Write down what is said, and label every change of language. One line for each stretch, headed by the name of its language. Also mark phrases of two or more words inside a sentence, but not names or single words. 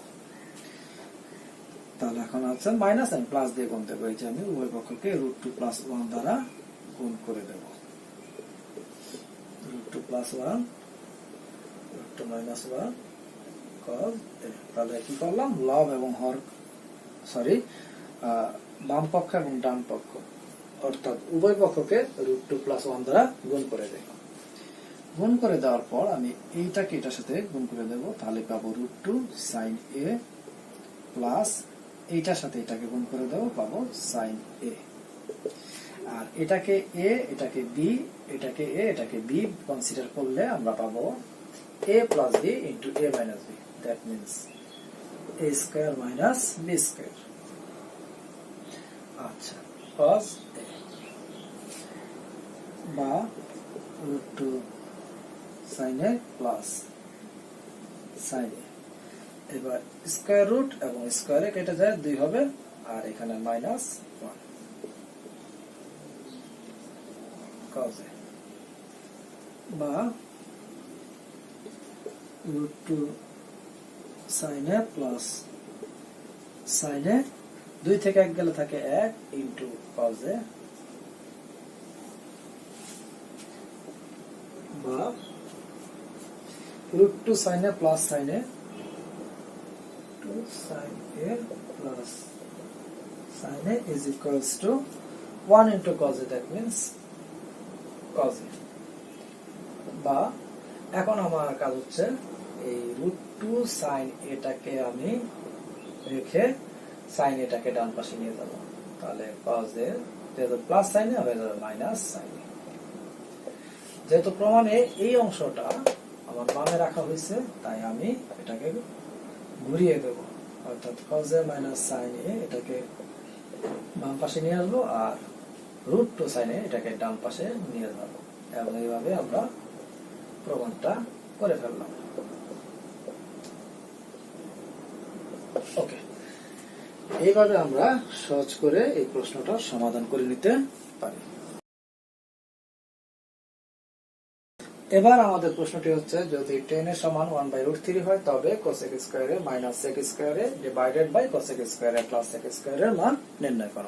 Bangla: তাহলে এখন আছে মাইনাস এন্ড প্লাস দিয়ে গুণ দেবো, এই যে আমি উভয় পক্ষকে √2 প্লাস 1 দ্বারা গুণ করে দেব, √2 প্লাস 1 √2 মাইনাস 1 cos a। তাহলে কি করলাম, লব এবং হর, সরি বাম পক্ষ এবং ডান পক্ষ অর্থাৎ উভয় পক্ষকে √2 প্লাস 1 দ্বারা গুণ করে দেব। গুণ করে দেওয়ার পর আমি এইটাকে এটার সাথে গুণ করে দেব, তাহলে পাবো √2 sin a প্লাস এইটার সাথে এটাকে গুণ করে দেব, পাবো sin a। আর এটাকে a, এটাকে b, এটাকে a, এটাকে b কনসিডার করলে আমরা পাবো a প্লাস b ইন্টু a মাইনাস b,
English: that means
Bangla: a স্কয়ার মাইনাস b স্কয়ার। আচ্ছা, cos a বা √2 sin a প্লাস sin a। এবার
English: square root
Bangla: এবং স্কয়ারে কেটে যায় 2 হবে, আর এখানে মাইনাস 1 cos a বা √2 sin a প্লাস sin a, 2 থেকে 1 গেলে থাকে 1 ইন্টু cos a বা
English: √2 sin a প্লাস sin a, 2 sin a plus sin a is equals to 1 into cos a, that means cos a।
Bangla: বা এখন আমার কাজ হচ্ছে এই √2 sin এটাকে আমি রেখে sin এটাকে ডান পাশে নিয়ে যাব, তাহলে cos এ যেহেতু প্লাস সাইনে হয়ে যাবে মাইনাস সাইনে। যেহেতু প্রমাণে এই অংশটা আমার বামে রাখা হয়েছে, তাই আমি এটাকে ঘুরিয়ে দেব, অর্থাৎ cos a মাইনাস sin a এটাকে বাম পাশে নিয়ে আসবো, আর √2 sin a এটাকে ডান পাশে নিয়ে যাব, এবং এইভাবে আমরা প্রমাণটা করে ফেললাম। ওকে, এইভাবে আমরা সহজ করে এই প্রশ্নটা সমাধান করে নিতে পারি। এবার আমাদের প্রশ্নটি হচ্ছে, যদি tan এর সমান 1/√3 হয় তবে cosec স্কয়ারে মাইনাস sec স্কয়ারে
English: divided by
Bangla: cosec স্কয়ারে প্লাস sec স্কয়ারের মান নির্ণয় করো।